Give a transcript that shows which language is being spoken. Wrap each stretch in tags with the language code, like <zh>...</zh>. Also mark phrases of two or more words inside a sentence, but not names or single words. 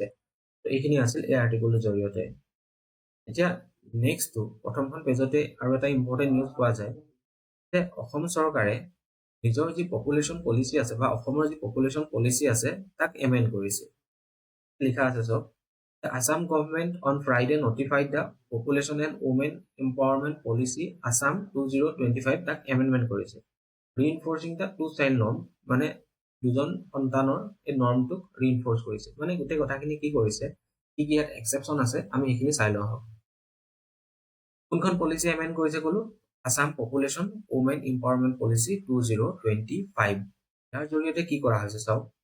<as>এইখিনি আছিল এই আৰ্টিকলটোৰ জৰিয়তে। এতিয়া নেক্সটটো, প্ৰথমখন পেজতে আৰু এটা ইম্পৰ্টেণ্ট নিউজ পোৱা যায় যে অসম চৰকাৰে নিজৰ যি</as> <en>population policy</en> <as>আছে বা অসমৰ যি পপুলেশ্যন পলিচি আছে তাক এমেণ্ড কৰিছে লিখা আছে চব</as> <en>The Assam government on Friday notified the Population and</en> <as>Women Empowerment Policy Assam 2025 তাক এমেণ্ডমেণ্ট কৰিছে</as> <en>reinforcing the two child norm</en> <as>মানে দুজন সন্তানৰ এই নৰ্মটোক ৰিইনফৰ্চ কৰিছে মানে গোটেই কথাখিনি কি কৰিছে কি কি ইয়াত এক্সেপশ্যন আছে আমি এইখিনি চাই লওঁ আহক কোনখন পলিচি এমেণ্ড কৰিছে ক'লো আসাম পপুলেশ্যন ওমেন এম্পাৱাৰমেণ্ট পলিচি 2025 ইয়াৰ জৰিয়তে কি কৰা হৈছে চাওক</as>